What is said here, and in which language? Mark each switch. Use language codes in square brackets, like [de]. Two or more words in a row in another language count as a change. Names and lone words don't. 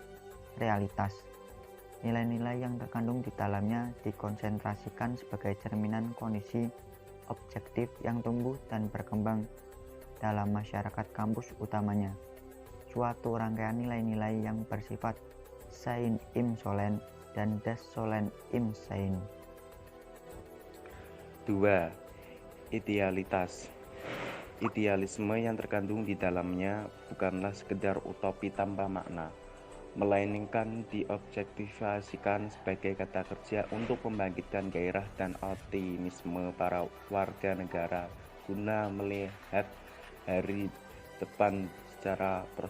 [id] Realitas. Nilai-nilai yang terkandung di dalamnya dikonsentrasikan sebagai cerminan kondisi objektif yang tumbuh dan berkembang dalam masyarakat kampus utamanya. Suatu rangkaian nilai-nilai yang bersifat [de] sein im sollen [id] dan [de] das sollen im sein. [id] 2. Idealitas. Idealisme yang terkandung di dalamnya bukanlah sekedar utopi tanpa makna, melainkan diobjektifikasikan sebagai kata kerja untuk membangkitkan gairah dan optimisme para warga negara guna melihat hari depan secara